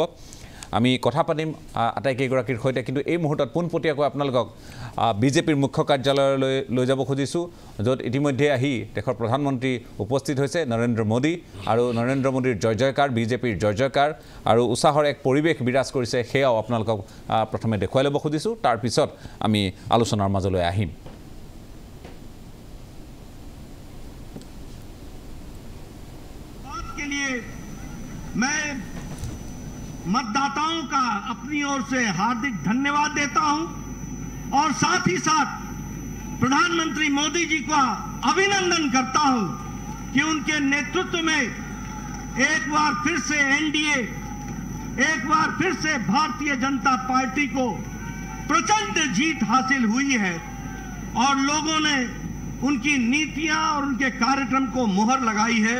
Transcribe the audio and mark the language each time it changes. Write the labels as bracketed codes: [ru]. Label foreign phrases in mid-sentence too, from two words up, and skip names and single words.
[as] আমি কথা পাতিম আটাইকেইগৰাকীৰ সৈতে, কিন্তু এই মুহূৰ্তত পোনপটীয়াকৈ আপোনালোকক বিজেপিৰ মুখ্য কাৰ্যালয়লৈ লৈ যাব খুজিছোঁ, য'ত ইতিমধ্যে আহি দেশৰ প্ৰধানমন্ত্ৰী উপস্থিত হৈছে নৰেন্দ্ৰ মোদী, আৰু নৰেন্দ্ৰ মোদীৰ জয় জয়কাৰ, বিজেপিৰ জয় জয়কাৰ, আৰু উৎসাহৰ এক পৰিৱেশ বিৰাজ কৰিছে, সেয়াও আপোনালোকক প্ৰথমে দেখুৱাই ল'ব খুজিছোঁ। তাৰপিছত আমি আলোচনাৰ মাজলৈ আহিম। [hi] मैं मतदाताओं का अपनी ओर से हार्दिक धन्यवाद देता हूं और साथ ही साथ प्रधानमंत्री मोदी जी का अभिनंदन करता हूं कि उनके नेतृत्व में एक बार फिर से NDA, एक बार फिर से भारतीय जनता पार्टी को प्रचंड जीत हासिल हुई है और लोगों ने उनकी नीतियां और उनके कार्यक्रम को मुहर लगाई है।